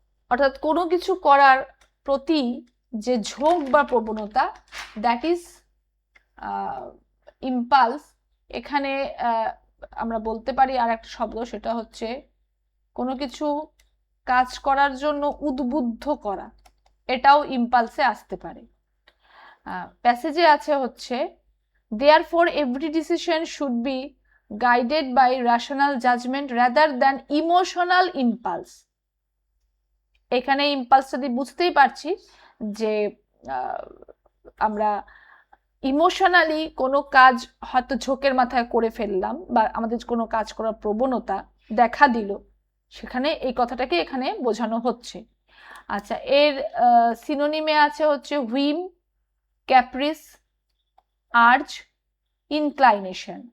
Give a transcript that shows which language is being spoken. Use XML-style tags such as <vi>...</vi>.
<bn>অর্থাৎ কোনো কিছু করার প্রতি যে ঝোঁক বা প্রবণতা, দ্যাট ইজ ইম্পালস। এখানে আমরা বলতে পারি আর একটা শব্দ, সেটা হচ্ছে কোনো কিছু কাজ করার জন্য উদ্বুদ্ধ করা, এটাও ইম্পালসে আসতে পারে। প্যাসেজে আছে হচ্ছে</bn> <en>therefore every decision should be guided by rational judgment rather than emotional impulse।</en> <bn>এখানে ইম্পালসটা দিয়ে বুঝতেই পারছি যে আমরা ইমোশনালি কোনো কাজ হয়তো ঝোঁকের মাথায় করে ফেললাম, বা আমাদের কোনো কাজ করার প্রবণতা দেখা দিল, সেখানে এই কথাটাকে এখানে বোঝানো হচ্ছে। আচ্ছা, এর সিনোনিমে আছে হচ্ছে হুইম, ক্যাপ্রিস, আর্জ, ইনক্লাইনেশন।</bn>